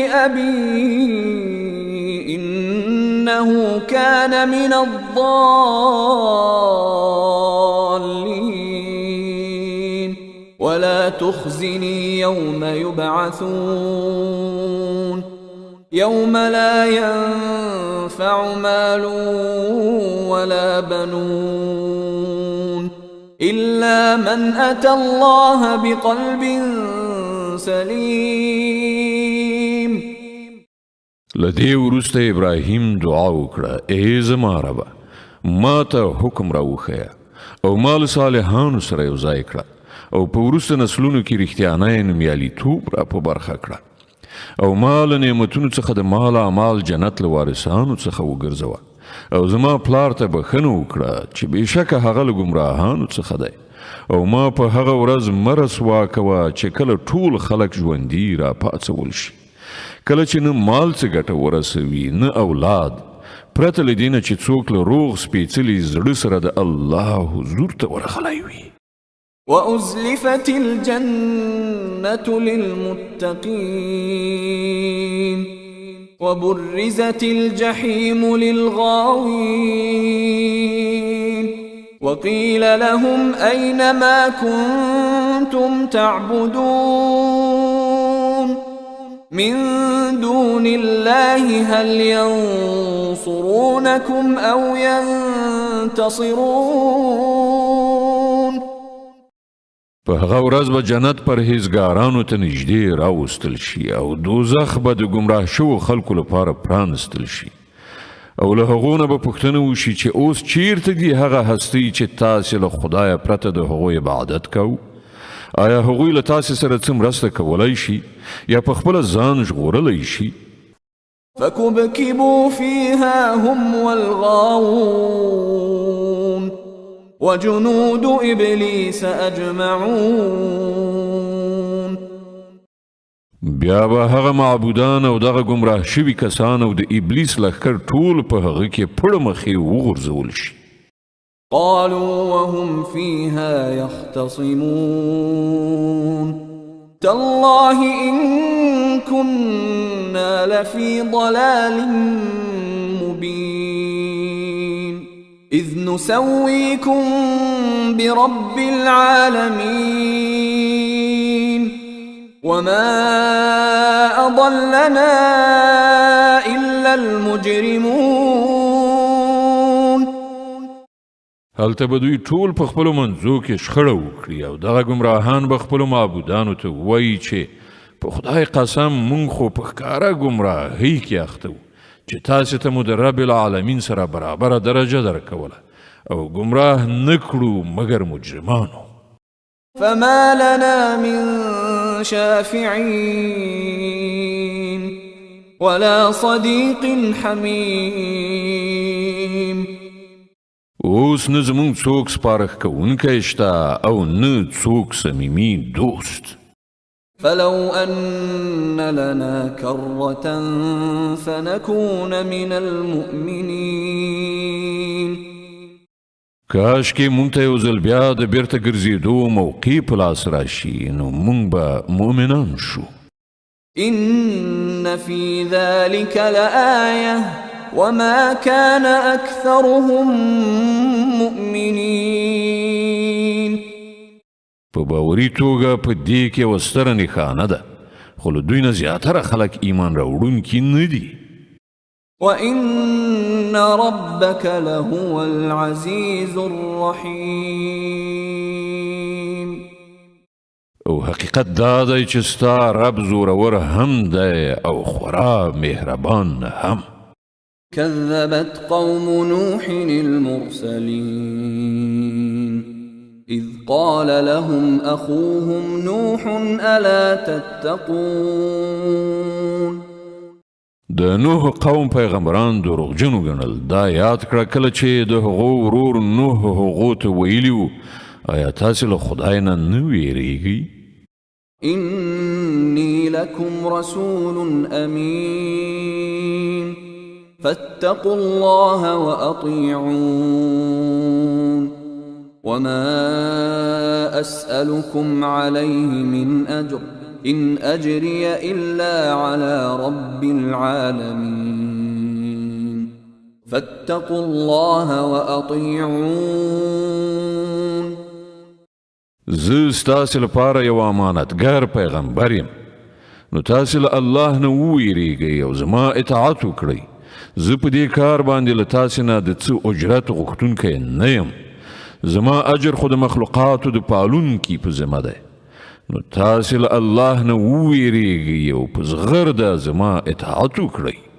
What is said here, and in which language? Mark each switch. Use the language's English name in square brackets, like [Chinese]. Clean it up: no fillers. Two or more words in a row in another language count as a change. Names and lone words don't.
[Arabic] لأبي إنه كان من الضالين ولا تخزني يوم يبعثون يوم لا ينفع مال ولا بنون إلا من أتى الله بقلب سليم. [Pashto] لدې وروسته ابراهیم دعا وکړه ای زما ربه ما ته حکم راوښیه او ما له صالحانو سره یو ځای کړه او په وروسته نسلونو کې رښتیانی نومیالیتوب را په برخه کړه او ما له نعمتونو څخه د مال اعمال جنت له وارثانو څخه وګرځوه او زما پلار ته بښنه وکړه چې بېشکه هغه له ګمراهانو څخه دی او ما په هغه ورځ مه رسوا کوه چې کله ټول خلک ژوندي را پاڅول شي کله چې نه مال څه ګټه ورسوي نه اولاد پرته له دې نه چې څوک له روغ سپېڅلي زړه سره د الله حضور ته ورغلی وي. [Arabic] وأزلفت الجنة للمتقين وبرزت الجحيم للغاوين وقيل لهم أين ما كنتم تعبدون من دون الله هل ينصرونكم أو ينتصرون. [Pashto] په هغه ورځ به جنت پرهیزګارانو ته نږدې راوستل شي او دوزخ به د ګمراه شوو خلکو لپاره پرانستل شي او له هغو نه به پوښتنه وشي چې اوس چیرته دي هغه هستۍ چې تاسې له خدایه پرته د هغوی عبادت کوو؟ آیا هغوی له تاسې سره څه مرسته کولی شي یا په خپله ځان ژغورلی شي؟ [Arabic] فكبكبوا فيها هم والغاوون وجنود إبليس أجمعون. [Pashto] بیا به هغه معبودان او دغه ګمراه شوي کسان او د ابلیس لښکر ټول په هغه کې پړه مخې وغورځول شي. [Arabic] قالوا وهم فيها يختصمون تالله إن كنا لفي ضلال مبين إذ نسويكم برب العالمين وما أضلنا إلا المجرمون. [Pashto] هلته به دوی ټول په خپلو منځو کې شخړه وکړي او دغه ګمراهان به خپلو معبودانو ته ووایي چې په خدای قسم مونږ خو په ښکاره ګمراهۍ کې اخته وو چې تاسې ته مو د [Arabic] رب العالمین [Pashto] سره برابره درجه درکوله او ګمراه نه کړو مګر مجرمانو. [Arabic] فما لنا من شافعين ولا صديق حميم. [Pashto] اوس نه زمونږ څوک سپارښت کوونکی شته او نه څوک صمیمي دوست. [Arabic] فلو أن لنا كرة فنكون من المؤمنين. [Pashto] کاش کې مونږ ته یو ځل بیا د بیرته ګرځېدو موقع په لاس راشي نو مونږ به مؤمنان شو. [Arabic] إن في ذلك لآية وما كان أكثرهم مؤمنين. [Pashto] په باوري توګه په دې کې یوه ستره نښانه ده خو له دوی نه زیاتره خلک ایمان راوړونکي نه دي. [Arabic] وإن ربك لهو العزيز الرحيم. [Pashto] او حقیقت دا دی چې ستا رب زورور هم دی او خورا مهربان هم. [Arabic] كذبت قوم نوح المرسلين إذ قال لهم أخوهم نوح ألا تتقون. [Pashto] د نوح قوم پیغمبران دروغجنو ګڼل دا یاد کړه کله چې د هغو ورور نوح هغو ته ویلي وو آیا تاسې له خدای نه نه ویریږئ؟ [Arabic] إني لكم رسول أمين فاتقوا الله وأطيعون وما أسألكم عليه من أجر إن أجري إلا على رب العالمين فاتقوا الله وأطيعون. [Pashto] زه ستاسې لپاره یو امانتګر پیغمبر یم نو تاسې له الله نه وویریږئ او زما اطاعت وکړئ. زه په دې کار باندې له تاسې نه د څه اجرت غوښتونکی نه یم. زما اجر خو د مخلوقاتو د پالونکي په ذمه دی نو تاسې له الله نه وویریږئ او په زغرده زما اطاعت وکړئ.